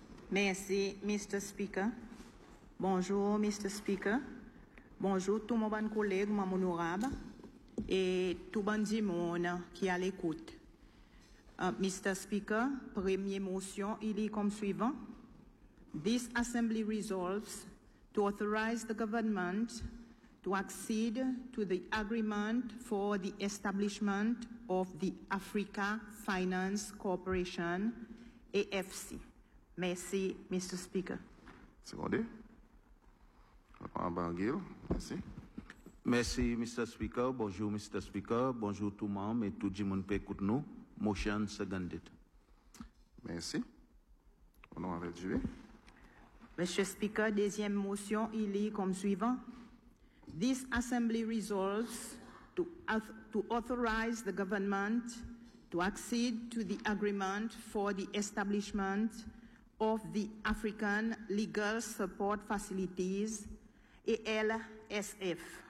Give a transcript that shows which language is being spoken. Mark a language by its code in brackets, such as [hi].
[fr] Merci, Mr. Speaker. Bonjour, Mr. Speaker. Bonjour, tout mon bon collègue, mon honorable, et tout bon monde qui à l'écoute. Mr. Speaker, première motion, il est comme suivant. [en] This assembly resolves to authorize the government to accede to the agreement for the establishment of the Africa Finance Corporation, AFC. [fr] Merci, Mr. Speaker. Secondé. Merci. Merci, Mr. Speaker. Bonjour, Mr. Speaker. Bonjour tout le monde et tout le monde peut écouter nous. [en] Motion seconded. [fr] Merci. On va réduire. Monsieur Speaker, deuxième motion, il est comme suivant. [en] This assembly resolves to authorize the government to accede to the agreement for the establishment of the African Legal Support Facilities, ALSF.